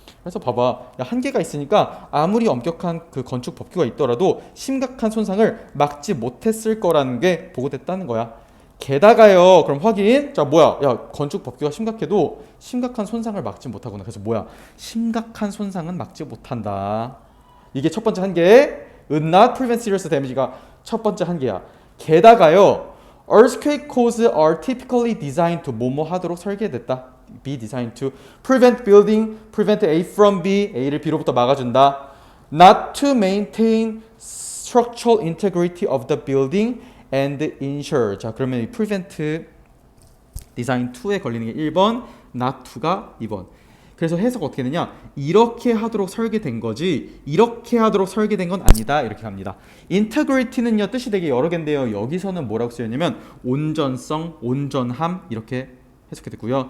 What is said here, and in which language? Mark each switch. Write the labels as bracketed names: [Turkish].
[Korean] 그래서 봐봐, 한계가 있으니까 아무리 엄격한 그 건축 법규가 있더라도 심각한 손상을 막지 못했을 거라는 게 보고됐다는 거야. 게다가요, 그럼 확인. 자, 뭐야? 야, 건축 법규가 심각해도 심각한 손상을 막지 못하구나. 그래서 뭐야? 심각한 손상은 막지 못한다. 이게 첫 번째 한계. [English] Would not prevent serious damage가 [Korean] 첫 번째 한계야. 게다가요, [English] earthquake codes are typically designed to [Korean] 뭐뭐 하도록 설계됐다. [English] be designed to prevent A from B, [Korean] A를 B로부터 막아준다. [English] Not to maintain structural integrity of the building and ensure. [Korean] 자, 그러면 이 prevent design 2에 걸리는 게 1번, not to가 2번. 그래서 해석 어떻게 되냐? 이렇게 하도록 설계된 거지 이렇게 하도록 설계된 건 아니다. 이렇게 갑니다. 인테그리티는요 뜻이 되게 여러 개인데요. 여기서는 뭐라고 쓰였냐면 온전성, 온전함 이렇게 해석이 됐고요.